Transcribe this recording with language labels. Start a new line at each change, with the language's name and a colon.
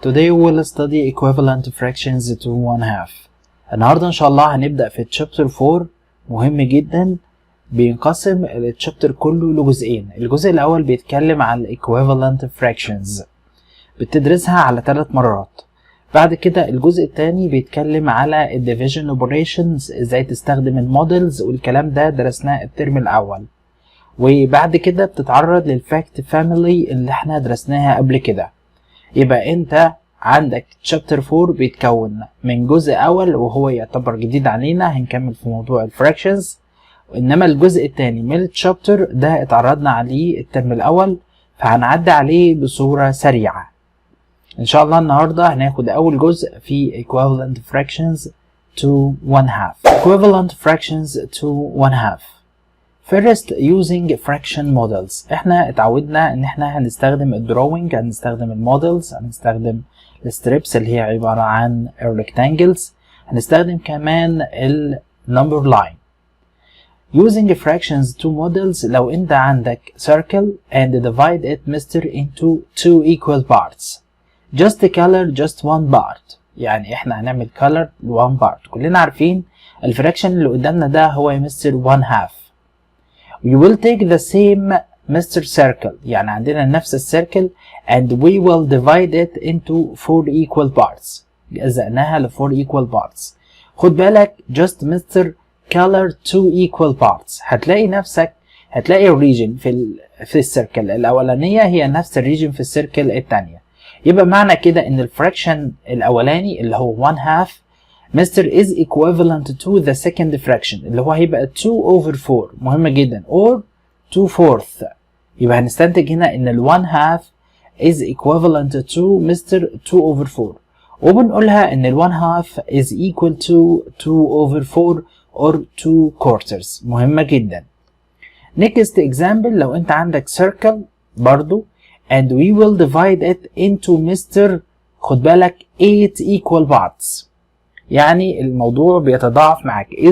English: Today we will study equivalent fractions to 1/2.
Arabic: النهاردة ان شاء الله هنبدأ في الشابتر 4 مهم جدا. بينقسم الشابتر كله لجزئين. الجزء الاول بيتكلم عن
English: equivalent fractions
Arabic: بتدرسها على 3 مرات. بعد كده الجزء الثاني بيتكلم على
English: division operations،
Arabic: ازاي تستخدم المودلز، والكلام ده درسناه الترم الاول. وبعد كده بتتعرض للفاكت فاميلي اللي احنا درسناها قبل كده. يبقى انت عندك شابتر 4 بيتكون من جزء اول وهو يعتبر جديد علينا، هنكمل في موضوع الفراكشنز. انما الجزء الثاني من الشابتر ده اتعرضنا عليه الترم الاول، فهنعدي عليه بصورة سريعة. ان شاء الله النهاردة هناخد اول جزء في
English: equivalent fractions to 1/2. equivalent fractions to 1/2. First using fraction models.
Arabic: احنا اتعودنا ان احنا هنستخدم الدروينج، هنستخدم المودلز، هنستخدم الستريبس اللي هي عبارة عن الريكتانجلز، هنستخدم كمان النمبر لاين.
English: Using fractions to models،
Arabic: لو انت عندك
English: circle and divide it Mr. into 2 equal parts. Just color just one part.
Arabic: يعني احنا هنعمل
English: color one part.
Arabic: كلنا عارفين الفراكشن اللي قدامنا ده هو Mr. 1/2.
English: We will take the same Mr. circle،
Arabic: يعني عندنا نفس السيركل
English: and we will divide it into 4 equal parts.
Arabic: جزأناها ل 4
English: equal parts.
Arabic: خد بالك just Mr.
English: color 2 equal parts.
Arabic: هتلاقي الريجن في السيركل الأولانية هي نفس الريجن في السيركل الثانية. يبقى معنى كده إن الفراكشن الأولاني اللي هو 1/2 Mr.
English: is equivalent to the second fraction
Arabic: اللي هو هيبقى
English: 2/4.
Arabic: مهم جدا، or 2/4. يبقى هنستنتج هنا ان ال 1/2
English: is equivalent to Mr.
Arabic: 2/4، وبنقولها ان ال 1/2
English: is equal to
Arabic: 2/4 or 2/4. مهمة جدا.
English: Next example،
Arabic: لو انت عندك
English: circle برضو and we will divide it into Mr.
Arabic: خد بالك 8
English: equal parts.
Arabic: يعني الموضوع بيتضاعف معاك.